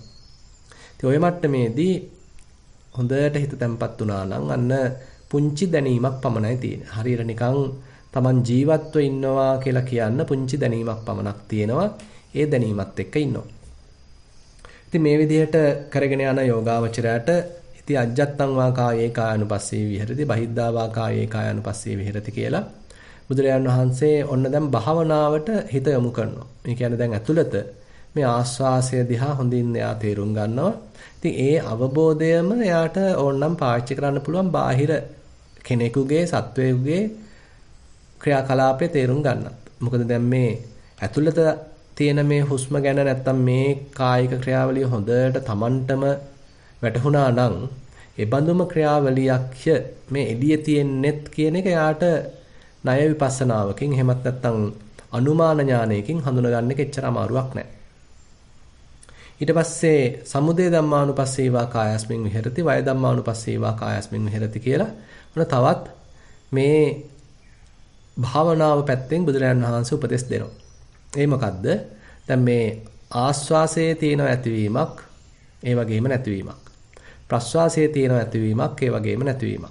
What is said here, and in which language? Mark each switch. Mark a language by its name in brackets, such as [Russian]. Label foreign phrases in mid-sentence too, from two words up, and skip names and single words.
[Sinhala] ඉතින් ওই මට්ටමේදී හොඳට හිත තැම්පත් වුණා නම් අන්න පුංචි දැනීමක් පමණයි තියෙන්නේ. හරියට නිකන් Taman ජීවත්ව ඉන්නවා කියලා කියන්න පුංචි දැනීමක් පමණක් තියෙනවා. ඒ දැනීමත් එක්ක ඉන්නවා. ඉතින් මේ විදිහට කරගෙන යන යෝගාවචරයට ඉතින් [Pali] අජ්ජත්තං වා කායේ කායानुපස්සී විහෙරති බහිද්ධා වා කායේ කායानुපස්සී විහෙරති [Sinhala] කියලා බුදුරජාණන් වහන්සේ ඔන්න දැන් භාවනාවට හිත යොමු කරනවා. ඒ කියන්නේ දැන් ඇතුළත මේ ආස්වාසය දිහා හොඳින් එයා තේරුම් ගන්නවා. ඉතින් ඒ අවබෝධයම එයාට ඕනනම් පාවිච්චි කරන්න පුළුවන් බාහිර කෙනෙකුගේ සත්වයෙකුගේ ක්‍රියාකලාපේ තේරුම් ගන්නත්. මොකද දැන් මේ ඇතුළත තියෙන මේ හුස්ම ගැන නැත්තම් මේ කායික ක්‍රියාවලිය හොඳට Tamanටම වැටහුණා නම් ඒ බඳුම ක්‍රියාවලියක්ය මේ එළියේ තියෙන්නෙත් කියන එක යාට ණය විපස්සනාවකින් එහෙමත් නැත්තම් අනුමාන ඥානයකින් හඳුනගන්න එක එච්චර අමාරුවක් නැහැ. ඊට පස්සේ [Pali] සමුදය ධම්මානුපස්සීවා කායස්මින් විහෙරති වය ධම්මානුපස්සීවා කායස්මින් විහෙරති [Sinhala] කියලා ඔන්න තවත් මේ භාවනාව පැත්තෙන් බුදුරජාණන් වහන්සේ උපදෙස් දෙනවා. ඒ මොකද්ද? දැන් මේ ආස්වාසයේ තියෙන ඇතිවීමක් ඒ වගේම නැතිවීමක්. ප්‍රස්වාසයේ තියෙන ඇතිවීමක් ඒ වගේම නැතිවීමක්.